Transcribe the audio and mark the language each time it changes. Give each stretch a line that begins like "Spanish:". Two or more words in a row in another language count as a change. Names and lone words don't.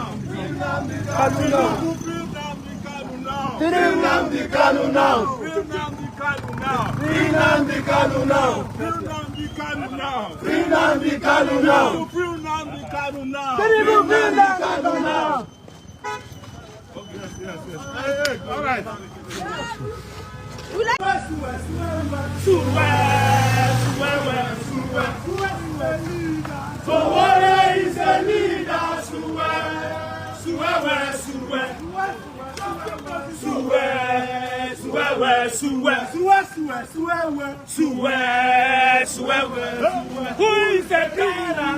English: Nnamdi Kanu now. Nnamdi Kanu now. Nnamdi Kanu now. Nnamdi Kanu now. Nnamdi Kanu now. Nnamdi Kanu now. Nnamdi Kanu now. Yes. All right. Sowore is a leader. Who is the tyrant?